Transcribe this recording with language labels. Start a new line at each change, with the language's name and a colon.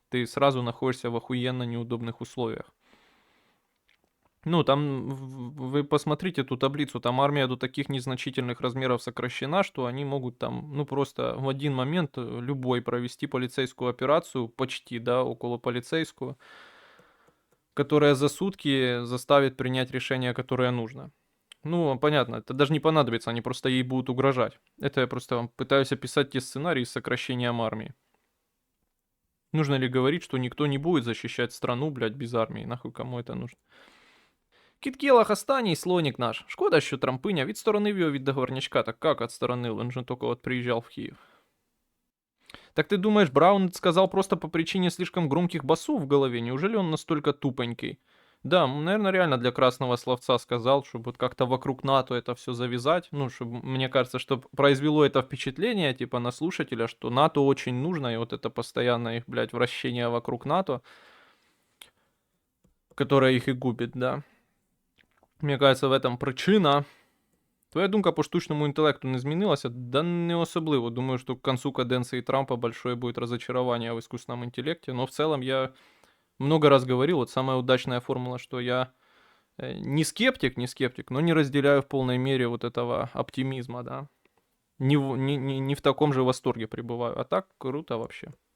Russian: Ты сразу находишься в охуенно неудобных условиях. Ну, там, вы посмотрите ту таблицу, там армия до таких незначительных размеров сокращена, что они могут там, ну, просто в один момент любой провести полицейскую операцию, почти, да, около полицейскую, которая за сутки заставит принять решение, которое нужно. Ну, понятно, это даже не понадобится, они просто ей будут угрожать. Это я просто вам пытаюсь описать те сценарии с сокращением армии. Нужно ли говорить, что никто не будет защищать страну, блядь, без армии? Нахуй кому это нужно?
Ukrainian: Кіткілах останній слоник наш. Шкода, що трампиня відсторонив його від договорнячка.
Russian: Так как отсторонил? Он же только вот приезжал в Киев. Так ты думаешь, Браун это сказал просто по причине слишком громких басов в голове? Неужели он настолько тупенький? Да, наверное, реально для красного словца сказал, чтобы вот как-то вокруг НАТО это все завязать. Ну, чтобы, мне кажется, чтобы произвело это впечатление, типа, на слушателя, что НАТО очень нужно, и вот это постоянное их, блядь, вращение вокруг НАТО, которое их и губит, да. Мне кажется, в этом причина.
Ukrainian: Твоя думка по штучному інтелекту не змінилася? Да не особливо.
Russian: Думаю, что к концу каденции Трампа большое будет разочарование в искусственном интеллекте. Но в целом я много раз говорил, вот самая удачная формула, что я не скептик, но не разделяю в полной мере вот этого оптимизма, да. Не в таком же восторге пребываю. А так круто вообще.